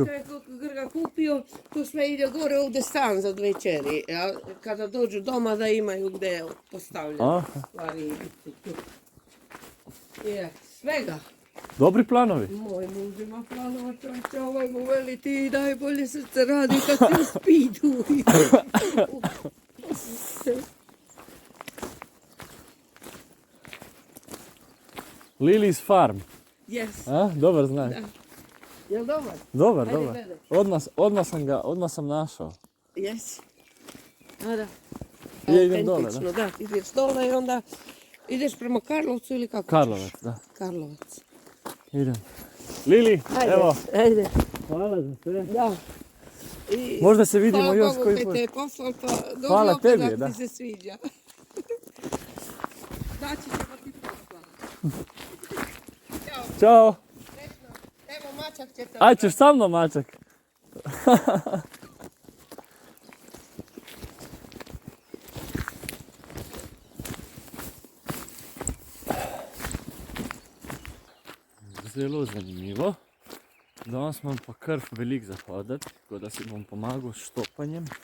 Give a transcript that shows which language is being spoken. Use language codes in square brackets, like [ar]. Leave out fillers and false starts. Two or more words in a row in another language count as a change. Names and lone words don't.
[hr] materijal koji je Grga kupio, tu sve ide gore, ovdje stan za 2 čeri. A kada dođu doma da imaju gdje postavljati Aha. stvari. Je, svega. Dobri planovi. Moj muž ima planova, čovječe, ovaj mu veli ti najbolje srce radi kad si u spidu. Lily's Farm. Yes. A? Dobar znak. Da. Jel dobar? Dobar. Ajde, gledaj. Odmah sam našao. Yes. A da. Ja idem dole, Autentično, da. Ideš dole i onda ideš prema Karlovcu ili kako ćeš? Karlovac, da. Karlovac. Idem. Lili, Ajde, evo. ajde. Hvala za sve. Da. I Možda se vidimo još hvala koji Bogu put. kaj te je poslao, pa dođi Hvala opet tebi, ako da. ti se sviđa. Da, Naći ćemo ti posla. Ćao, Ćao. srećno. Evo mačak će te Aj, ćeš sa mnom, mačak? [sl] Zelo zanimivo. Danes imam pa kar veliko za hoditi, tako da si bom pomagal s štopanjem.